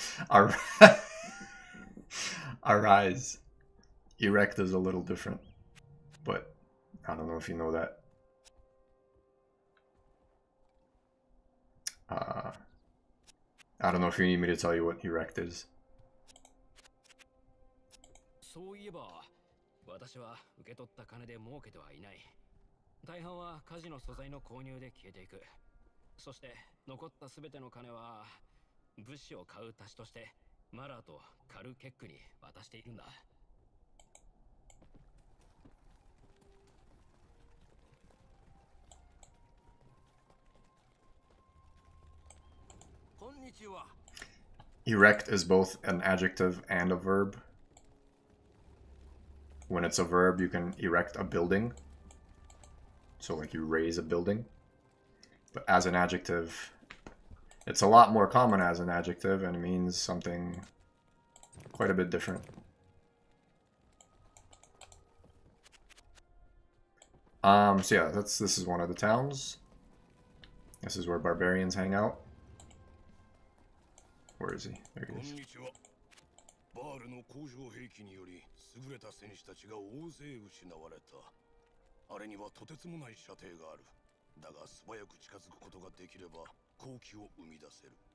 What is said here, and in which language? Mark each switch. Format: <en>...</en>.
<en>Our Arise. Erect is a little different, but I don't know if you know that. I don't know if you need me to tell you what erect is.</en> <ja>そういえば、私は受け取った金で儲けてはいない。大半は火事の素材の購入で消えていく。そして残ったすべての金は物資を買う足しとしてマラーとカルケックに渡しているんだ。こんにちは。</ja> <en>Erect is both an adjective and a verb. When it's a verb, you can erect a building. So like you raise a building. But as an adjective, it's a lot more common as an adjective and it means something quite a bit different. So yeah, this is one of the towns. This is where barbarians hang out. Where is he? There he is.</en> <ja>バールの工場兵器により優れた戦士たちが大勢失われた。あれにはとてつもない射程がある。だが素早く近づくことができれば好機を生み出せる。</ja>